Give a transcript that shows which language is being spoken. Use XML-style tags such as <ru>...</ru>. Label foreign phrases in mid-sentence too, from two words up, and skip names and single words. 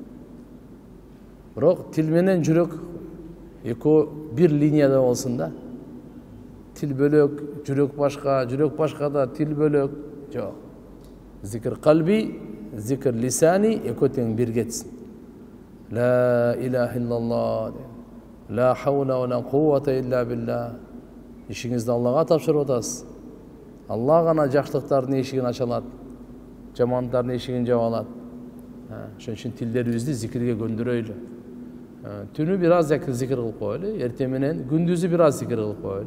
<ky>Бирок тил менен жүрөк экөө бир линияда болсун да. Тил бөлөк, жүрөк башка да, тил бөлөк. Жок. Зикир калби, зикир лисани экөө тең бир кетсин.</ky> <ar>لا إله إلا الله. لا حول ولا قوة إلا بالله.</ar> <ky>Ишиңизди Аллага тапшырып атасыз. Алла гана жакшылыктардын эшигин ача алат, жамандардын эшигин жаба алат. Ошон үчүн тилдерибизди зикирге көндүрөйлү. Түнү бир аз зикир кылып коелу, эртең менен күндүзү бир аз зикир кылып коелу.</ky>